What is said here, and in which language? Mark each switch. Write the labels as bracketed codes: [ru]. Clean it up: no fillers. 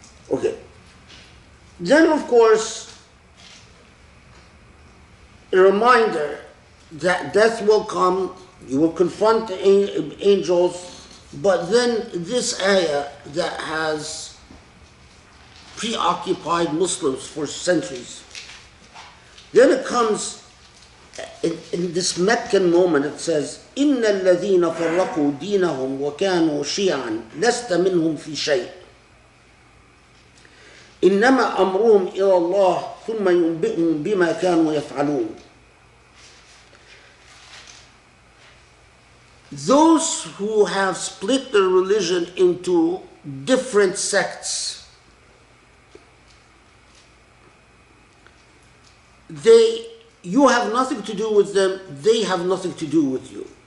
[en] Okay. Then of course, a reminder that death will come, you will confront the angels, but then this ayah that has preoccupied Muslims for centuries. Then it comes in this Meccan moment, it says, [ar] إِنَّ الَّذِينَ فَرَّقُوا دِينَهُمْ وَكَانُوا شِيَعًا لَسْتَ مِنْهُمْ فِي شَيْءٍ إِنَّمَا أَمْرُهُمْ إِلَى اللَّهِ ثُمَّ يُنْبِئُهُمْ بِمَا كَانُوا يَفْعَلُونَ. [en] Those who have split their religion into different sects, you have nothing to do with them, they have nothing to do with you.